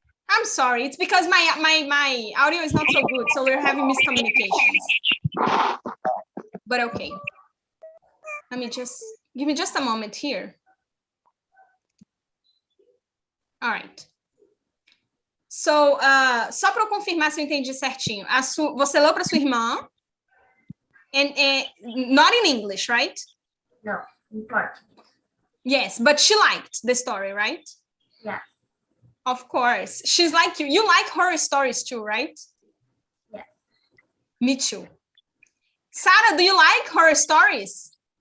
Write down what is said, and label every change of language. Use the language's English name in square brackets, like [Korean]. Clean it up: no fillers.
[English] I'm sorry. It's because my audio is not so good, so we're having miscommunications. But okay. Let me give me just a moment here. All right. [Portuguese] So, só para eu confirmar se eu entendi certinho. Você leu para sua irmã, [English] and not in English, right? No, in Portuguese. Yes, but she liked the story, right? Yes. Of course. She's like you. You like horror stories too, right? Yes. Me too. Sarah, do you like horror stories?